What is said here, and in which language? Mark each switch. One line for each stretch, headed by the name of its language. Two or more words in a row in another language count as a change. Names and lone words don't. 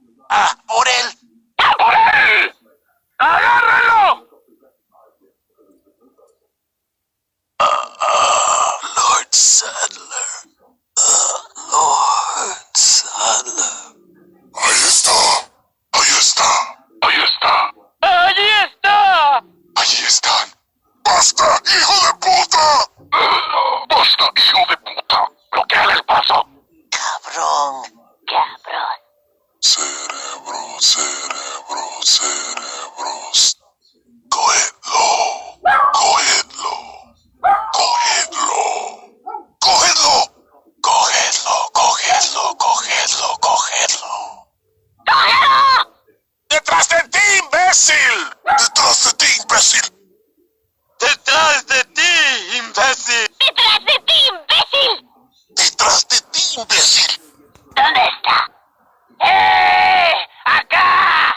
Spanish: ¡Ah, por él! ¡Ah, por él! ¡Agárrenlo! Lord Sadler. Lord Sadler. Ahí está. Ahí está. ¡Ahí está! ¡Allí está! Allí están. ¡Basta, hijo de puta! ¡Basta, hijo de puta! ¡Bloqueale el paso! Cabrón. Cabrón. Cerebros, cerebros, cerebros. Cogedlo. Cogedlo. Cogedlo. Cogedlo. Cogedlo, cogedlo, cogedlo, cogedlo. ¡Cógelo! ¡Detrás de ti, imbécil! Detrás de ti, imbécil. ¡Detrás de ti, imbécil! ¡Detrás de ti, imbécil! Detrás de ti, imbécil. ¿Dónde está? ¡Acá!